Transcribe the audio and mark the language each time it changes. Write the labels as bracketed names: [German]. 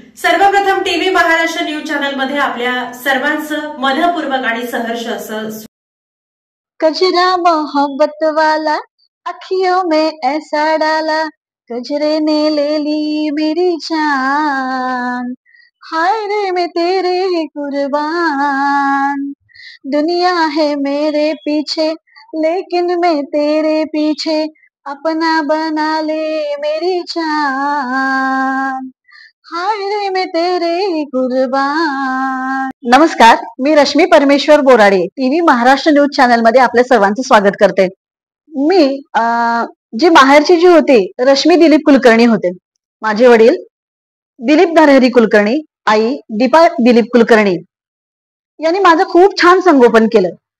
[Marathi] सर्वप्रथम TV Maharashtra news channel मध्ये आपल्या सर्वांचं मनपूर्वक आणि सहर्ष असं [Hindi] कजरा मोहब्बत वाला अखियों में ऐसा डाला, कजरे ने ले ली मेरी जान, हाय रे मैं तेरे ही कुर्बान। दुनिया है मेरे पीछे लेकिन मैं तेरे पीछे, अपना बना ले मेरी जान, हाय रे मैं तेरे ही कुर्बान। [Marathi] नमस्कार, मी रश्मी परमेश्वर Borade TV Maharashtra news channel मध्ये आपल्या सर्वांचं स्वागत करते। मी जी माहेरची जी होती रश्मी दिलीप कुलकर्णी होते। माझे वडील दिलीप नरहरी कुलकर्णी, आई दीपा दिलीप कुलकर्णी यांनी माझं खूप छान संगोपन केलं।